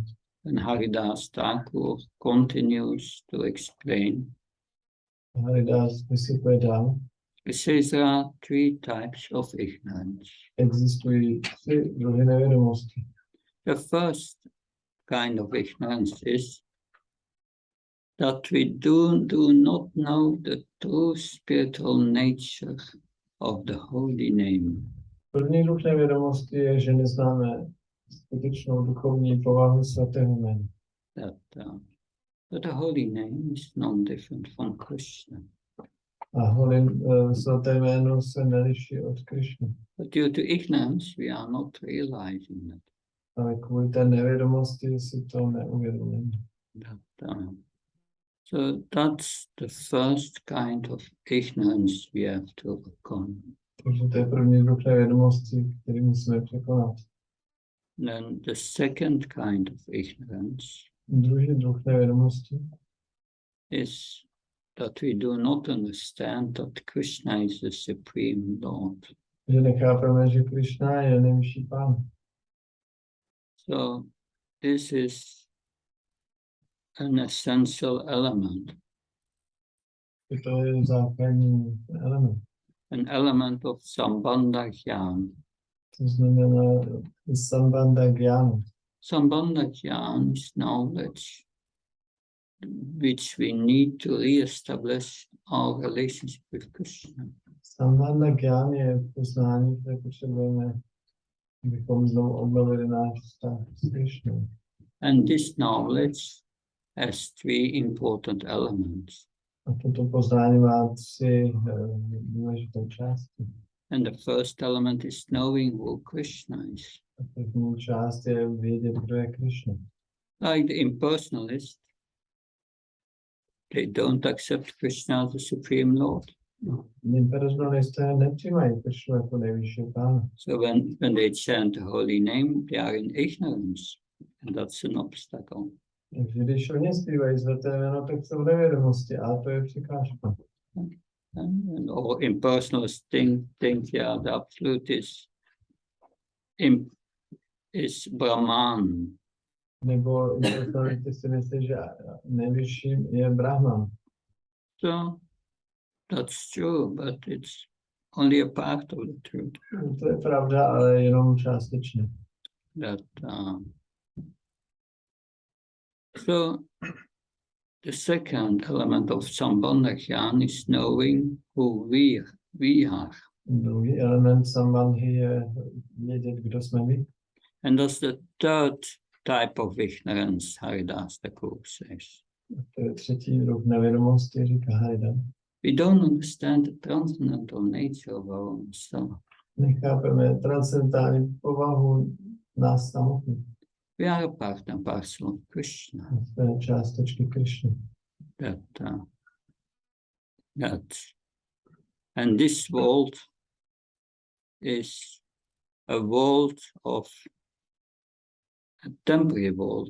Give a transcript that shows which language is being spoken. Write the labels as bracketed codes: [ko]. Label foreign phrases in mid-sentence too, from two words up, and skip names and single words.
[en] And Haridas Thakur continues to explain. [cs] Haridas vysvětluje dál. [en] He says there are three types of ignorance. [cs] Existují tři druhy nevědomosti. [en] The first kind of ignorance is that we do not know the true spiritual nature of the holy name. [cs] První druh nevědomosti je, že neznáme skutečnou duchovní povahu svatého jména. [en] That the holy name is non-different from Krsna. [cs] A svaté jméno se neliší od Krishny. [en] But due to ignorance, we are not realizing that. [cs] Ale kvůli té nevědomosti si to neuvědomíme. [en] So that's the first kind of ignorance we have to overcome. [cs] Takže to je první druh nevědomosti, který musíme překonat. [en] Then the second kind of ignorance [cs] Druhý druh nevědomosti [en] is that we do not understand that Krishna is the Supreme Lord. [cs] že nechápeme, že Krishna je nejvyšší pán. [en] So this is an essential element. [cs] To je základní element. [en] An element of [sa] Sambandha Jnana. [cs] To znamená [sa] Sambandha Jnana. Sambandha Jnana [en] is knowledge which we need to re-establish our relationship with Krishna. [sa] Sambandha Jnana [cs] je poznání, které potřebujeme, abychom znovu obnovili náš vztah s Krishnou. [en] And this knowledge has three important elements. [cs] A toto poznání má tři důležité části. [en] And the first element is knowing who Krishna is. [cs] A první část je vědět, kdo je Krishna. [en] Like the impersonalists, they don't accept Krishna as the Supreme Lord. [cs] Impersonalisté nepřijímají Krishnu jako nejvyššího pána. [en] So when they chant the holy name, they are in ignorance. And that's an obstacle. [cs] Takže když oni zpívají svaté jméno, tak jsou nevědomosti a to je překážka. [en] And all impersonalists think yeah, the absolute is Brahman. [cs] Nebo impersonalisty si myslí, že nejvyšším je Brahman. [en] So that's true, but it's only a part of the truth. [cs] To je pravda, ale jenom částečně. [en] So the second element of Sambandha Jnana is knowing who we are. [cs] Druhý element sambandhy je vědět, kdo jsme my. [en] And that's the third type of ignorance, Haridas Thakur says. [cs] To je třetí druh nevědomosti, říká Haridas. [en] We don't understand the transcendental nature of our own self. [cs] Nechápeme transcendentální povahu nás samotných. [en] We are a part and parcel of Krishna. [cs] Jsme částečky Krishny. [en] And this world is a world of a temporary world.